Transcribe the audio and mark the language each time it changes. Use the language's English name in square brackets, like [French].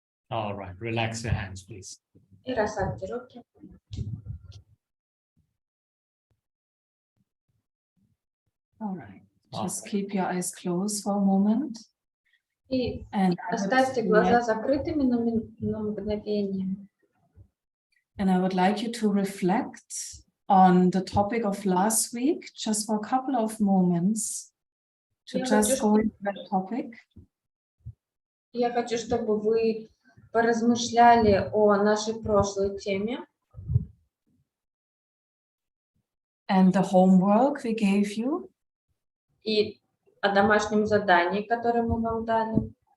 [English] All right, relax your hands, please. [Russian] И расслабьте руки. [English] All right. Just keep your eyes closed for a moment. [Russian] И [English] And [Russian] оставьте глаза закрытыми на мгновение. [English] I would like you to reflect on the topic of last week, just for a couple of moments, to just go into that topic. [Russian] Я хочу, чтобы вы поразмышляли о нашей прошлой теме. [English] And the homework we gave you. [Russian] И о домашнем задании, которое мы вам дали.